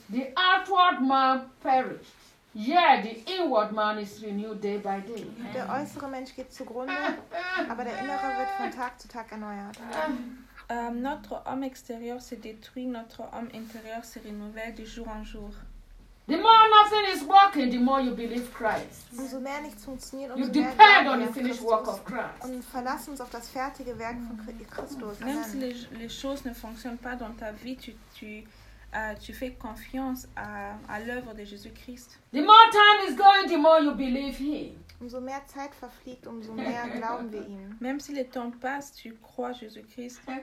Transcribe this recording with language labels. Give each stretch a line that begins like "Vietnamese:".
English: The outward man perished. Yeah, the inward man is renewed day by day.
German: Der äußere Mensch geht zugrunde, aber der innere wird von Tag zu Tag erneuert.
French: Notre homme extérieur se détruit, notre homme intérieur se renouvelle de jour en jour.
English: The more nothing is working, the more you believe Christ.
German: Umso mehr nichts funktioniert,
English: you depend on the finished work of Christ.
German: Und verlass uns auf das fertige Werk von Christus.
French: Même si les choses ne fonctionnent pas dans ta vie, tu fais confiance à l'œuvre de Jésus-Christ.
English: The more time is going, the more you believe him.
German: Umso mehr Zeit verfliegt, umso mehr glauben wir ihm.
French: Même si le temps passe, tu crois Jésus-Christ.